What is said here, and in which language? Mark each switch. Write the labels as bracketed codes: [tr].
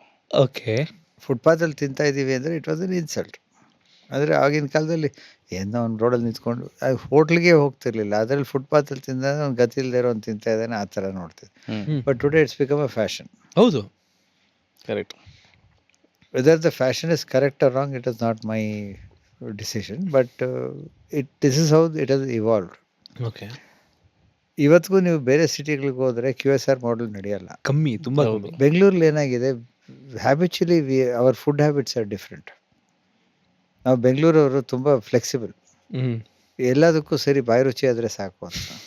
[kn] Okay. ಫುಟ್ಪಾತಲ್ಲಿ ತಿಂತಾ ಇದ್ದೀವಿ ಅಂದರೆ [en] It was an insult. [kn] ಅಂದರೆ ಆಗಿನ ಕಾಲದಲ್ಲಿ ಏನೋ ಅವ್ನು ರೋಡಲ್ಲಿ ನಿಂತ್ಕೊಂಡು ಹೋಟ್ಲಿಗೆ ಹೋಗ್ತಿರ್ಲಿಲ್ಲ, ಅದರಲ್ಲಿ ಫುಟ್ಪಾತಲ್ಲಿ ತಿಂದಾಗ ಅವ್ನು ಗತಿ ಇಲ್ಲದೆ ಇರೋ ಅವ್ನು ತಿಂತಾ ಇದ್ದಾನೆ, ಆ ಥರ ನೋಡ್ತಿದ್ದೆ. [en] But today it's become a fashion. [kn] ಹೌದು, [en] Correct. Whether the fashion is correct or wrong, it is not my decision, but this is how it has evolved. Okay. [kn] ಇವತ್ತಿಗೂ ನೀವು ಬೇರೆ ಸಿಟಿಗಳಿಗೆ ಹೋದರೆ QSR ಮಾಡಲ್ ನಡೆಯಲ್ಲ, ಕಮ್ಮಿ, ತುಂಬ ಕಮ್ಮಿ. ಬೆಂಗಳೂರಲ್ಲಿ ಏನಾಗಿದೆ, [en] Habitually our food habits are different. [kn] ನಾವು ಬೆಂಗಳೂರವರು ತುಂಬ ಫ್ಲೆಕ್ಸಿಬಲ್, ಎಲ್ಲದಕ್ಕೂ ಸರಿ ಬಾಯಿ ರುಚಿ ಆದರೆ ಸಾಕು ಅಂತ.